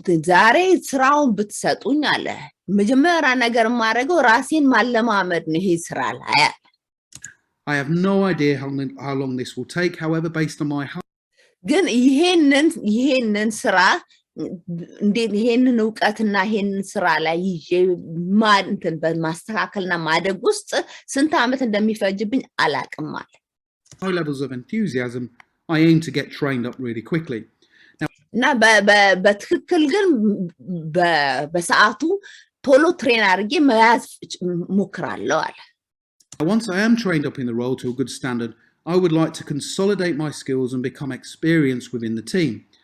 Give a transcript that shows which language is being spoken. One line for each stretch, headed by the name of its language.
Amharic: ዛሬ ስራውን ብትሰጡኝ አለ መጀመሪያ ነገር ማረገው ራሴን ማለማመድ ነው ይሄ ስራ ላይ
English: I have no idea how long this will take however based on my
Amharic: ግን ይሄንን ስራ እንዴት ይሄንን ዕውቀትና ይሄንን ስራ ላይ እንትን በማስተካከልና ማደግ ውስጥ ስንት አመት እንደሚፈጅብኝ አላቅም አለ
English: high levels of enthusiasm I aim to get trained up really quickly
Amharic: እና በትክክል ግን በሰዓቱ ቶሎ ትሬን አድርጌ መያዝ ሞክራለሁ አለ
English: Once I am trained up in the role to a good standard I would like to consolidate my skills and become experienced within the team